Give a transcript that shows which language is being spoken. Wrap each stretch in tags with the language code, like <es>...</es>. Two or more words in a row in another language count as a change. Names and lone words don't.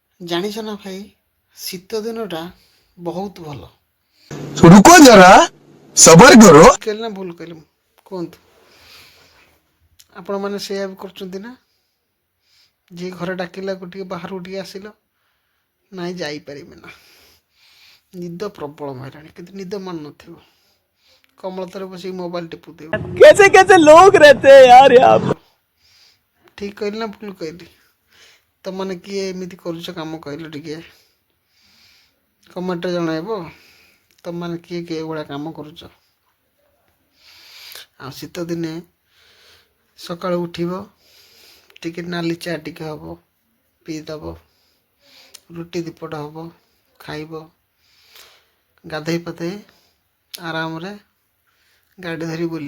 <or>ଜାଣିଛ ନା ଭାଇ, ଶୀତ ଦିନଟା ବହୁତ ଭଲ।</or> <hi>रुको जरा सबर करो।</hi> <or>ଠିକ୍ କହିଲି ନା ଭୁଲ କହିଲି କୁହନ୍ତୁ? ଆପଣମାନେ ସେଇଆ ବି କରୁଛନ୍ତି ନା? ଯିଏ ଘରେ ଡାକିଲାକୁ ଟିକେ ବାହାରକୁ ଟିକେ ଆସିଲ, ନାଇଁ ଯାଇପାରିବେ ନା, ନିଦ ପ୍ରବଳ ମାରିଲାଣି କିନ୍ତୁ ନିଦ ମାନୁନଥିବ, କମଳ ତଳେ ବସିକି ମୋବାଇଲ ଟିପୁଥିବ।</or> <hi>कैसे कैसे लोग रहते हैं यार यहाँ पे।</hi> <or>ଠିକ୍ କହିଲି ନା ଭୁଲ କହିଲି? ତମାନେ କିଏ ଏମିତି କରୁଛ କାମ କହିଲ ଟିକେ କମେଣ୍ଟରେ ଜଣାଇବ। ତମାନେ କିଏ କିଏ ଏଭଳିଆ କାମ କରୁଛ? ଆଉ ଶୀତ ଦିନେ ସକାଳୁ ଉଠିବ, ଟିକେ ନାଲି ଚା ଟିକେ ହେବ, ପିଇଦେବ, ରୁଟି ଦିପଟ ହେବ, ଖାଇବ, ଗାଧୋଇ ପାଧୋଇ ଆରାମରେ ଗାଡ଼ି ଧରି ବୁଲିବ।</or>